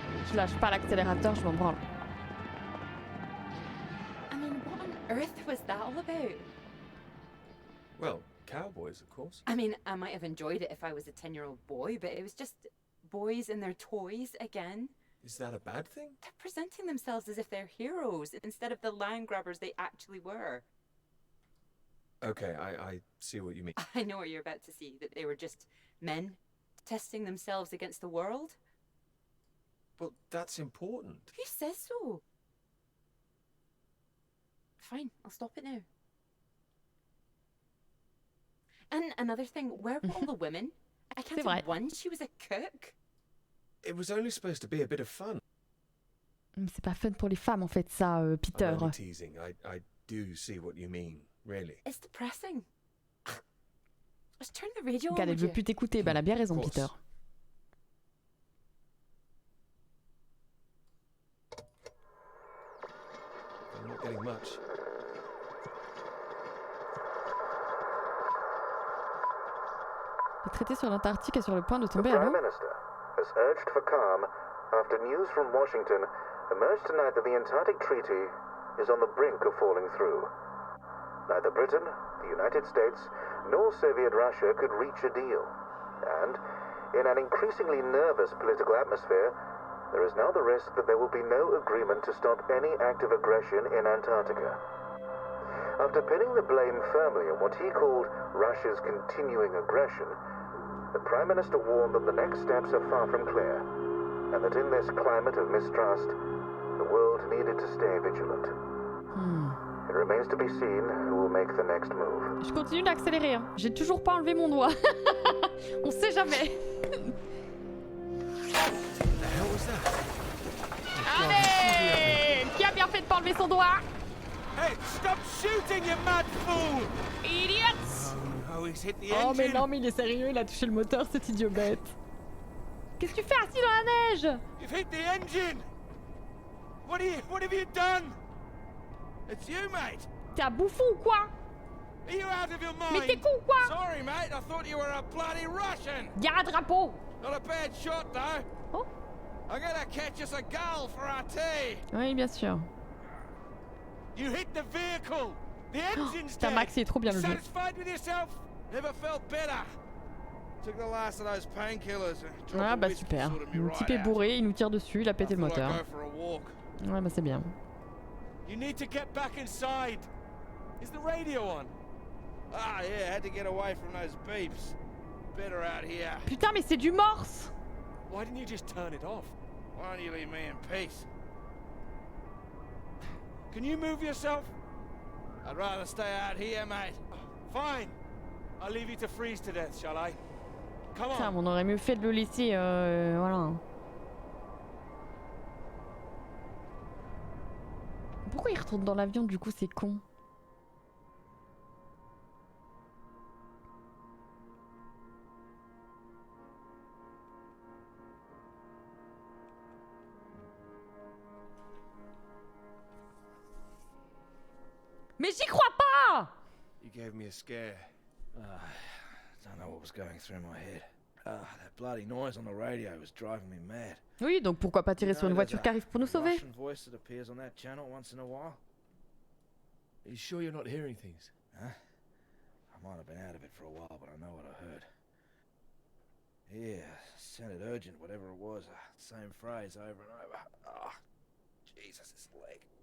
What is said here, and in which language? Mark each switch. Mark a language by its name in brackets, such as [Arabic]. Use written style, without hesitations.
[French] Je lâche pas l'accélérateur, je m'en branle. [English] I mean, what on earth was that all about? Well, cowboys, of course. I mean, I might have enjoyed it if I was a 10-year-old boy, but it was just boys and their toys again. Is that a bad thing? They're presenting themselves as if they're heroes instead of the land grabbers they actually were. Okay, I see what you mean. I know what you're about to see, that they were just men testing themselves against the world. Well, that's important. Who says so? Fine, I'll stop it now. And another thing, where were all the women? I counted one, she was a cook. It was only supposed to be a bit of fun. [French] C'est pas fun pour les femmes en fait ça, Peter. [English] I'm only teasing. I do see what you mean, really. It's depressing. Just turn the radio on. [French] Elle veut plus t'écouter, bah elle a bien raison, Peter. [English] I'm not getting much. [French] Le traité sur l'Antarctique est sur le point de tomber [English] The [French] à [English] Prime [French] l'eau. [English] Minister has urged for calm after news from Washington emerged tonight that the Antarctic Treaty is on the brink of falling through. Neither Britain, the United States, nor Soviet Russia could reach a deal. And, in an increasingly nervous political atmosphere, there is now the risk that there will be no agreement to stop any active aggression in Antarctica. After pinning the blame firmly on what he called Russia's continuing aggression, the Prime Minister warned that the next steps are far from clear, and that in this climate of mistrust, the world needed to stay vigilant. It remains to be seen who will make the next move. [French] Je continue d'accélérer, hein. J'ai toujours pas enlevé mon doigt. On sait jamais. Allez! Qui a bien fait de pas enlever son doigt? [English] Hey, stop shooting, you mad fool! Idiots! Oh, he's hit the Oh engine. [French] mais non, mais il est sérieux, il a touché le moteur, cet idiot bête. Qu'est-ce que tu fais assis dans la neige? [English] You've hit the engine! What have you done? It's you, mate! [French] T'es un bouffon ou quoi? [English] Are you out of your mind? [French] Mais t'es con ou quoi? [English] Sorry, mate, I thought you were a bloody Russian! [French] Y'a un drapeau! [English] Not a bad shot, though. Oh? I'm gonna catch us a gull for our tea! [French] Oui, bien sûr. [English] You hit the vehicle! The engine's [French] Putain, [English] dead! [French] Max, il est trop bien le jeu. [English] Satisfied with yourself? Never felt better. Took the last of those painkillers. [French] Ah bah super. Le type est bourré, il nous tire dessus, il a pété le moteur. Ouais bah c'est bien. [English] You need to get back inside. Is the radio on? Ah yeah, had to get away from those beeps. Better out here. [French] Putain mais c'est du morse! [English] Why didn't you just turn it off? Why don't you leave me in peace? Can you move yourself? I'd rather stay out here, mate. Fine. I'll leave you to freeze to death, shall I? Come on. [French] Putain, on aurait mieux fait de le laisser, voilà. Pourquoi il retourne dans l'avion du coup, c'est con? Mais j'y crois pas! [English] You gave me a scare. Don't know what was going through my head. That bloody noise on the radio was driving me mad. [French] Oui, donc pourquoi pas tirer sur une voiture qui arrive pour nous sauver? [English] Russian voice that appears on that channel once in a while. Are you sure you're not hearing things? Huh? I might have been out of it for a while, but I know what I heard. Yeah, sounded urgent, whatever it was. Same phrase over and over. Ah, Jesus, this leg.